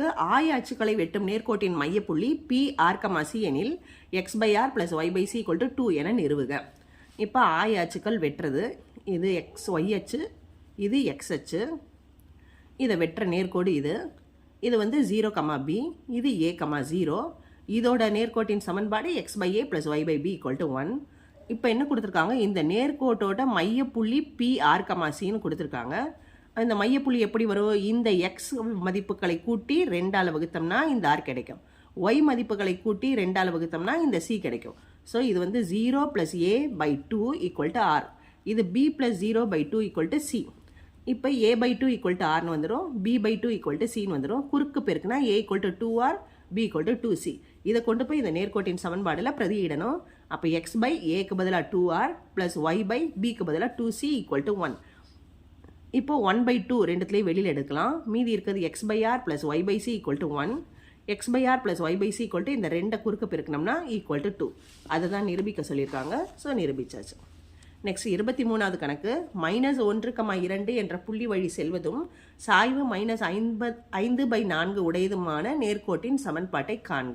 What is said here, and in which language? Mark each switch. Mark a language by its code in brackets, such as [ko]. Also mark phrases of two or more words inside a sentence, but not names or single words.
[ta] ஆய அச்சுக்களை வெட்டும் நேர்கோட்டின் மையப்புள்ளி PR, C எனில் x/r + y/c = 2 என நிறுவுக. இப்போ ஆய அச்சுக்கள் வெட்டுறது. இது y அச்சு, இது x அச்சு. இதை வெட்டுற நேர்கோடு இது. இது வந்து 0, B, இது A, 0. இதோட நேர்கோட்டின் சமன்பாடு x/a + y/b = 1. இப்போ என்ன கொடுத்துருக்காங்க? இந்த நேர்கோட்டோட மையப்புள்ளி PR, Cன்னு கொடுத்துருக்காங்க. இந்த மையப்புள்ளி எப்படி வரும்? இந்த x மதிப்புகளை கூட்டி 2ஆல் வகுத்தோம்னா இந்த r கிடைக்கும். y மதிப்புகளை கூட்டி 2ஆல் வகுத்தோம்னா இந்த c கிடைக்கும். ஸோ இது வந்து 0 + a/2 = r. இது b + 0/2 = c. இப்போ a/2 = rன்னு வந்துடும், b/2 = cன்னு வந்துடும். குறுக்கு பெருக்குனா a = 2r, b = 2c. இதை கொண்டு போய் இந்த நேர்கோட்டின் சமன்பாடில் பிரதியிடணும். அப்போ x/aக்கு பதிலாக 2r + y/bக்கு பதிலாக 2c = 1. இப்போ 1/2 ரெண்டுத்துலேயும் வெளியில் எடுக்கலாம். மீதி இருக்கிறது x/r + y/c = 1. x/r + y/c = இந்த ரெண்டை குறுக்க பெருக்கணும்னா = 2. அதை தான் நிரூபிக்க சொல்லியிருக்காங்க. ஸோ நிரூபிச்சாச்சு. நெக்ஸ்ட் 23வது கணக்கு. -1,2 என்ற புள்ளி வழி செல்வதும் சாய்வு -5/4 உடையதுமான நேர்கோட்டின் சமன்பாட்டை காண்க.